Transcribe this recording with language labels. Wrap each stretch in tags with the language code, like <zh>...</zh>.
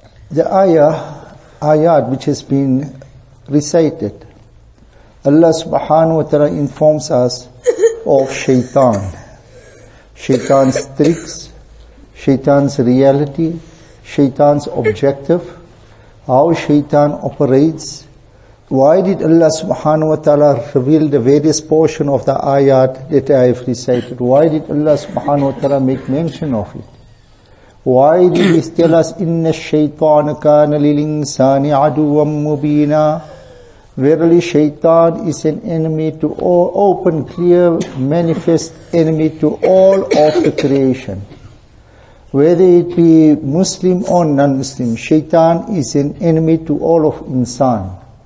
<en>The ayat which has been recited, Allah subhanahu wa ta'ala informs us of shaitan's tricks, shaitan's reality, shaitan's objective, how shaitan operates. Why did Allah subhanahu wa ta'ala reveal the various portion of the ayat that I have recited? Why did Allah subhanahu wa ta'ala make mention of it? Why did He tell us,</en> <ar>إِنَّ الشَّيْطَانَ كَانَ لِلْإِنسَانِ عَدُوًّا مُبِينًا?</ar> <en>Verily shaitan is an enemy to all, open, clear, manifest enemy to all of the creation. Whether it be Muslim or non-Muslim, shaitan is an enemy to all of insan.</en>